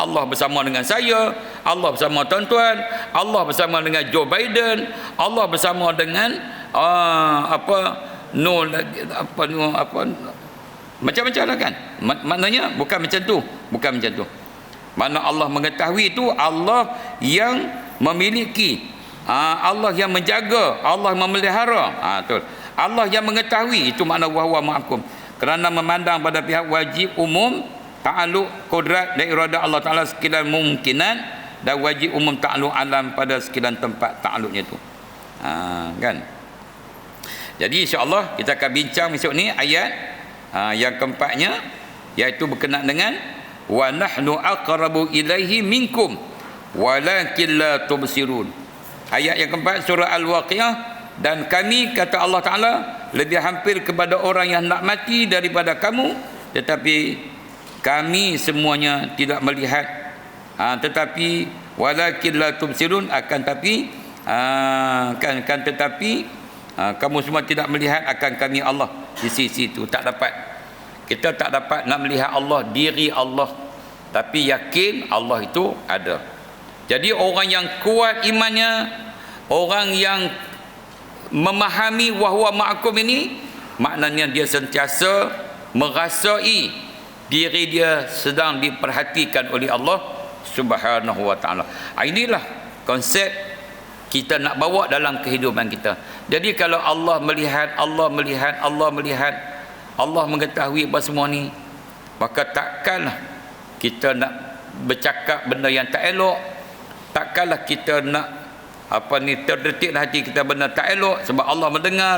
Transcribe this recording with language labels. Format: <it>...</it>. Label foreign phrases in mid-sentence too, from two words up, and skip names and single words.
<ms>Allah bersama dengan saya, Allah bersama tuan-tuan, Allah bersama dengan Joe Biden, Allah bersama dengan macam-macam lah, kan? Maknanya bukan macam tu, Mana Allah mengetahui itu, Allah yang memiliki, Allah yang menjaga, Allah memelihara. Betul. Allah yang mengetahui, itu makna</ms> <ar>وهو معكم.</ar> <ms>Kerana memandang pada pihak wajib umum ta'alluq kudrat dan iradah Allah Ta'ala sekian mungkinan, dan wajib umum ta'alluq alam pada sekian tempat ta'alluqnya tu. Kan? Jadi insya-Allah kita akan bincang besok ni ayat yang keempatnya, iaitu berkenaan dengan</ms> <ar>ونحن أقرب إليه منكم ولكن لا تبصرون.</ar> <ms>Ayat yang keempat surah Al-Waqiah, dan kami, kata Allah Ta'ala, lebih hampir kepada orang yang nak mati daripada kamu, tetapi kami semuanya tidak melihat. Tetapi</ms> <ar>ولكن لا تبصرون,</ar> <ms>akan tapi kamu semua tidak melihat akan kami Allah di sisi itu. Tak dapat, kita tak dapat nak melihat Allah, diri Allah, tapi yakin Allah itu ada. Jadi orang yang kuat imannya, orang yang memahami</ms> <ar>وهو معكم</ar> <ms>ini, maknanya dia sentiasa merasai diri dia sedang diperhatikan oleh Allah</ms> <ar>سبحانه وتعالى.</ar> <ms>Inilah konsep kita nak bawa dalam kehidupan kita. Jadi kalau Allah melihat, Allah mengetahui apa semua ni, maka takkanlah kita nak bercakap benda yang tak elok, takkanlah kita nak terdetik hati kita benda tak elok, sebab Allah mendengar.</ms>